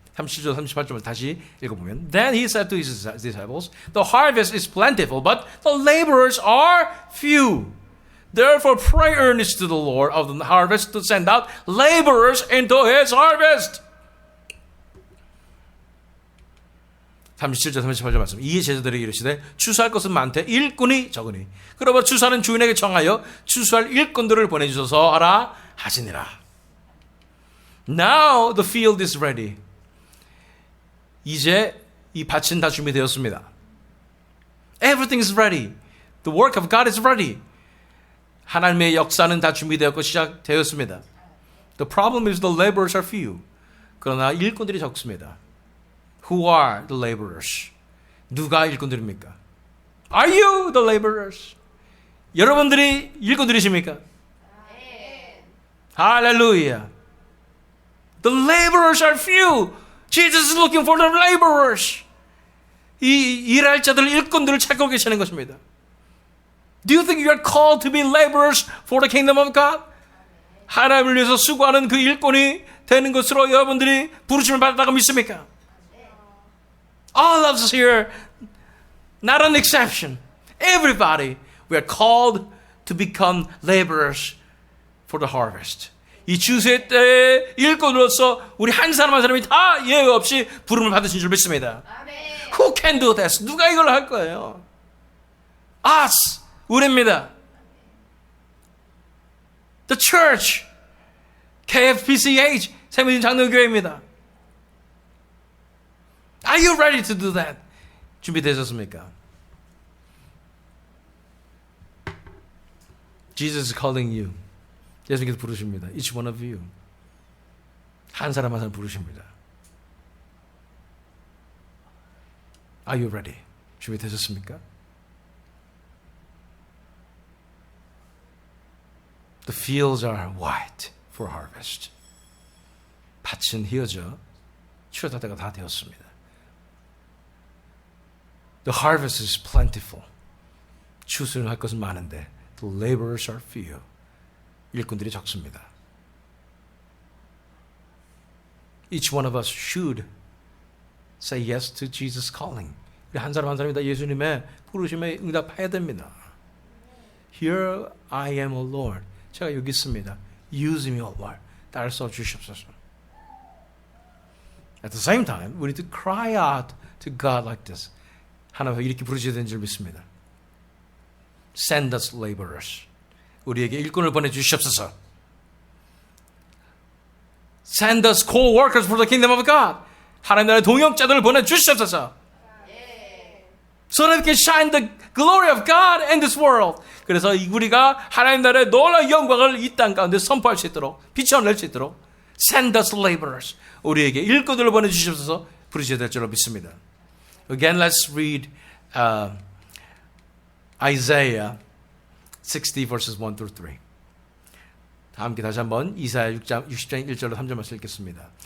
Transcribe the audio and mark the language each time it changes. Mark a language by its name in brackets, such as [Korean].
[Korean] 37절, 38절을 다시 읽어보면 [English] Then he said to his disciples, The harvest is plentiful, but the laborers are few. Therefore pray earnestly to the Lord of the harvest to send out laborers into his harvest. [Korean] 37절, 38절 말씀. 이에 제자들에게 이르시되 추수할 것은 많되 일꾼이 적으니 그러므로 추수하는 주인에게 청하여 추수할 일꾼들을 보내주소서 하라 하시니라. [English] Now the field is ready. [Korean] 이제 이 밭은 다 준비되었습니다. [English] Everything is ready. The work of God is ready. [Korean] 하나님의 역사는 다 준비되었고 시작되었습니다. [English] The problem is the laborers are few. [Korean] 그러나 일꾼들이 적습니다. [English] Who are the laborers? [Korean] 누가 일꾼들입니까? [English] Are you the laborers? [Korean] 여러분들이 일꾼들이십니까? [English] 할렐루야. The laborers are few. Jesus is looking for the laborers. [Korean] 이 일할 자들, 일꾼들을 찾고 계시는 것입니다. [English] Do you think you are called to be laborers for the kingdom of God? [Korean] 하나님을 위해서 수고하는 그 일꾼이 되는 것으로 여러분들이 부르심을 받았다고 믿습니까? [English] All of us here, not an exception. Everybody, we are called to become laborers for the harvest. [Korean] 이 추수의 때의 일꾼으로서 우리 한 사람 한 사람이 다 예외 없이 부름을 받으신 줄 믿습니다. [English] Who can do this? [Korean] 누가 이걸 할 거예요? [English] Us, [Korean] 우리입니다. [English] The church, KFBCH, [Korean] 새미진 장로교회입니다. [English] Are you ready to do that? [Korean] 준비되셨습니까? [English] Jesus is calling you. [Korean] 예수님께서 부르십니다. [English] Each one of you. [Korean] 한 사람 한 사람 부르십니다. [English] Are you ready? [Korean] 준비되셨습니까? [English] The fields are white for harvest. [Korean] 밭은 희어져 추수할 때가 다 되었습니다. [English] The harvest is plentiful. [Korean] 추수를 할 것은 많은데 [English] the laborers are few. [Korean] 일꾼들이 적습니다. [English] Each one of us should say yes to Jesus' calling. [Korean] 우리 한 사람 한 사람이 다 예수님의 부르심에 응답해야 됩니다. [English] Here I am, O Lord. [Korean] 제가 여기 있습니다. [English] Use me, O Lord. [Korean] 나를 써주시옵소서. [English] At the same time, we need to cry out to God like this. [Korean] 하나님 이렇게 부르셔야 되는 줄 믿습니다. [English] Send us laborers. [Korean] 우리에게 일꾼을 보내주시옵소서. [English] Send us co-workers for the kingdom of God. [Korean] 하나님 나라의 동역자들을 보내주시옵소서. [English] So that we can shine the glory of God in this world. [Korean] 그래서 우리가 하나님 나라의 놀라운 영광을 이 땅 가운데 선포할 수 있도록 비춰낼 수 있도록 [English] Send us laborers. [Korean] 우리에게 일꾼들을 보내주시옵소서 부르셔야 될 줄로 믿습니다. [English] Again, let's read Isaiah 60 verses 1 through 3. [Korean] 함께 다시 한번 이사야 60장 1절로 3절 말씀 읽겠습니다.